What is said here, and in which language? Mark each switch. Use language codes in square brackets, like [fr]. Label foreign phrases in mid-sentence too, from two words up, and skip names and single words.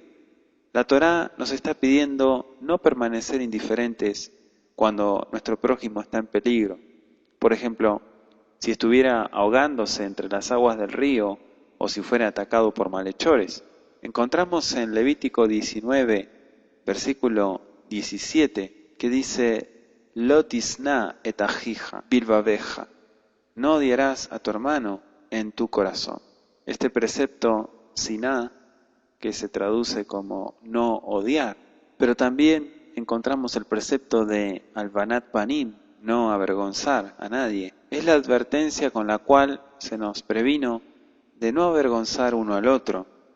[es] La Torá nos está pidiendo no permanecer indiferentes cuando nuestro prójimo está en peligro. Por ejemplo, si estuviera ahogándose entre las aguas del río o si fuera atacado por malhechores. Encontramos en Levítico 19, versículo 17, que dice, [he] לא תשנא את אחיך בלבבך, [es] no odiarás a tu hermano en tu corazón. Este precepto siná, que se traduce como no odiar, pero también encontramos el precepto de [he] הלבנת פנים, [es] no avergonzar a nadie. Es la advertencia con la cual se nos previno de no avergonzar uno al otro.